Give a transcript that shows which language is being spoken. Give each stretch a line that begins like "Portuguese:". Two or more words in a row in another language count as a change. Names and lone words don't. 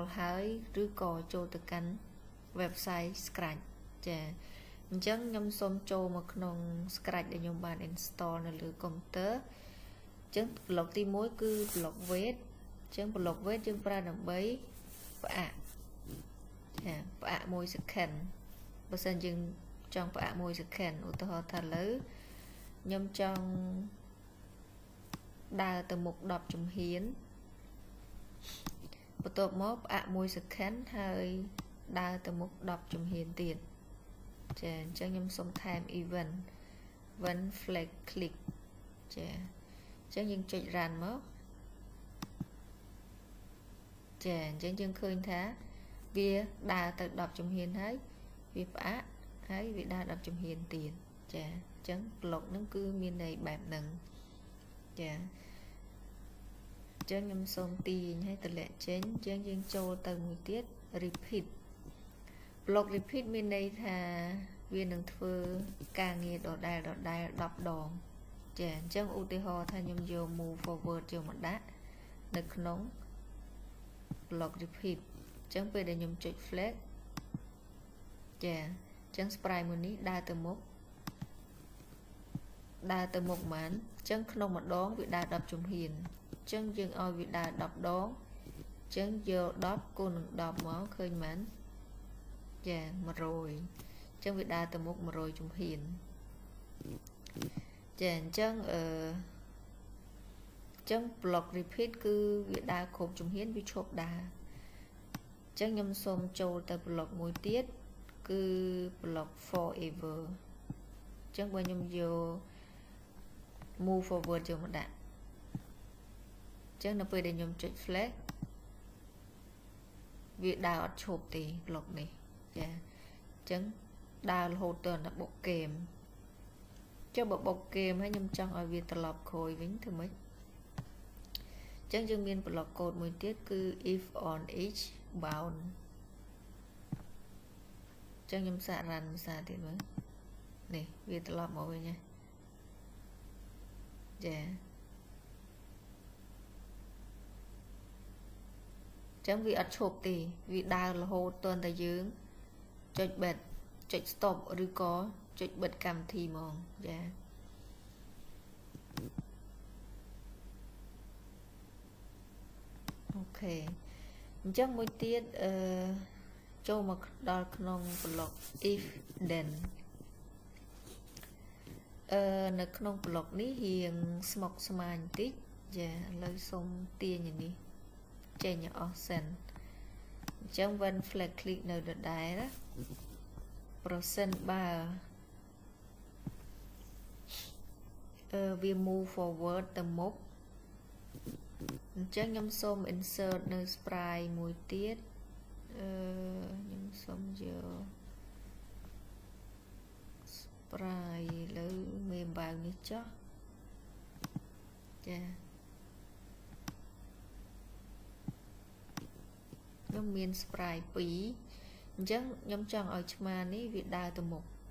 Khmer: ហើយឬក៏ចូលទៅកាន់ website Scratch ចាអញ្ចឹងខ្ញុំសូមចូលមកក្នុង Scratch ដែលខ្ញុំបាន install នៅលើ computer អញ្ចឹង block ទី1គឺ
English: block weight
Khmer: អញ្ចឹង
English: block weight
Khmer: យើងប្រើដើម្បីផ្អាកចាផ្អាក1 second បើសិនយើងចង់ផ្អាក1 second ឧទាហរណ៍ថាលើខ្ញុំចង់ ដើរទៅមុខ10ជំហានបន្ទាប់មកផ្អាក1 second ហើយដើរទៅមុខ10ជំហានទៀតចាអញ្ចឹងខ្ញុំសុំថែម
English: event one flag click
Khmer: ចាអញ្ចឹងយើងចុច run មកចាអញ្ចឹងយើងឃើញថាវាដើរទៅ10 ជំហានហើយវាផ្អាកហើយវាដើរ10ជំហានទៀតចាអញ្ចឹង block ហ្នឹងគឺមានន័យបែ បហ្នឹងចាអញ្ចឹងខ្ញុំសូមទាញឲ្យតម្លាក់ចេញអញ្ចឹងយើងចូលទៅមួយទៀត
English: repeat block repeat
Khmer: មានន័យថាវានឹងធ្វើការងារដដែល10ដងចាអញ្ចឹងឧទាហរណ៍ថាខ្ញុំយក
English: move forward
Khmer: យកមកដាក់នៅក្នុង
English: block repeat
Khmer: អញ្ចឹងពេលដែលខ្ញុំចុច flag ចាអញ្ចឹង sprite មួយនេះដើរទៅមុខ ហ្មងអញ្ចឹងក្នុងម្ដងវាដើរ10ជំហានអញ្ចឹងយើងឲ្យវាដើរ10ដងអញ្ចឹងយក10 คูณ នឹង 10 មកឃើញមិនចា100អញ្ចឹងវាដើរទៅមុខ100ជំហានចាអញ្ចឹង
English: block repeat
Khmer: គឺវាដើរគ្រប់ជំហានវាឈប់ដើរអញ្ចឹងខ្ញុំសូមចូលទៅ block មួយទៀតគឺ
English: block forever
Khmer: អញ្ចឹងបើខ្ញុំយក
English: move forward
Khmer: យកមកដាក់អញ្ចឹងនៅពេលដែលខ្ញុំចុច flag វាដើរអត់ឈប់ទេ block នេះចាអញ្ចឹងដើររហូតដល់ដល់បុកហ្គេមចុះបើបុកហ្គេមហើយខ្ញុំចង់ឲ្យវាត្រឡប់ក្រោយវិញធ្វើម៉េចអញ្ចឹងយើងមាន
English: block code
Khmer: មួយទៀតគឺ
English: if on each bound
Khmer: អញ្ចឹងខ្ញុំសាក run ភាសាទៀតមើលនេះវាត្រឡប់មកវិញណាចាអញ្ចឹងវាអត់ឈប់ទេវាដើររហូតទាល់តែយើងចុច back ចុច stop ឬក៏ចុចបិទកម្មវិធីហ្មងចា អូខេអញ្ចឹងមួយទៀតចូលមកដល់ក្នុង
English: block if then
Khmer: នៅក្នុង block នេះរៀងស្មុគស្មាញបន្តិចចាឥឡូវសូមទាញនេះចេញអស់សិនអញ្ចឹង
English: when flag click
Khmer: នៅដដែលណាប្រសិនបើ វា
English: move forward
Khmer: ទៅមុខអញ្ចឹងខ្ញុំសូម insert នៅ sprite មួយទៀតខ្ញុំសូមយក sprite លើមេអំបៅនេះចុះចាខ្ញុំមាន sprite 2អញ្ចឹងខ្ញុំចង់ឲ្យឆ្មានេះវាដើរទៅមុខ